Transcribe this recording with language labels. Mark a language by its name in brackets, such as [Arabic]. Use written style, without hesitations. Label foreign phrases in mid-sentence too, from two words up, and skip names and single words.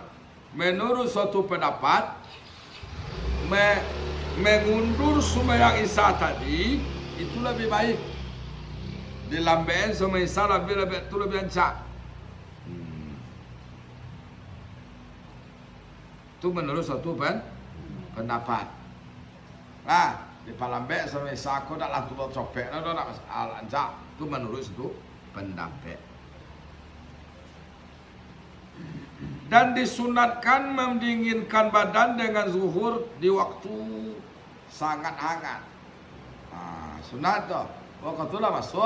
[Malay] Menurut suatu pendapat mengundur sembahyang isya tadi itu lebih baik. Dilambain sembahyang isya lebih ancak. Itu menurut suatu pendapat. Di palambek sembahyang isya aku dah lah tu copek dah nak ancak. Itu menurut suatu pendapat. Dan disunatkan mendinginkan badan dengan zuhur di waktu sangat hangat. Sunat tu. Waktu tu lah masuk.